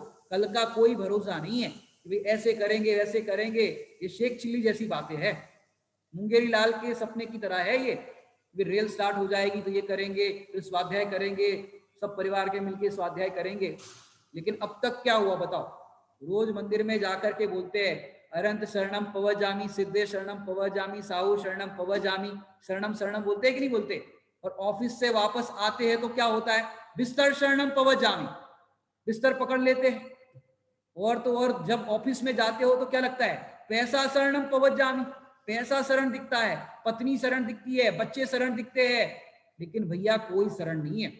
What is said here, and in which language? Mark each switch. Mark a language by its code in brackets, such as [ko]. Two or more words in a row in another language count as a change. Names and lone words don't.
[hi] कल का कोई भरोसा नहीं है कि भाई ऐसे करेंगे वैसे करेंगे, ये शेख चिल्ली जैसी बातें हैं, मुंगेरी लाल के सपने की तरह है ये। रेल स्टार्ट हो जाएगी तो ये करेंगे, फिर स्वाध्याय करेंगे, सब परिवार के मिलके स्वाध्याय करेंगे। लेकिन अब तक क्या हुआ बताओ? रोज मंदिर में जाकर के बोलते हैं [pra] अरंत शरणम पवजामी, सिद्धे शरणम पवजामी, साहू शरणम पवजामी, [hi] शरणम शरणम बोलते हैं कि नहीं बोलते? और ऑफिस से वापस आते हैं तो क्या होता है? बिस्तर [pra] शरणम पवजामी, [hi] बिस्तर पकड़ लेते हैं। और तो और जब ऑफिस में जाते हो तो क्या लगता है? पैसा [pra] शरणम पवजामी, [hi] पैसा शरण दिखता है, पत्नी शरण दिखती है, बच्चे शरण दिखते हैं, लेकिन भैया कोई शरण नहीं है।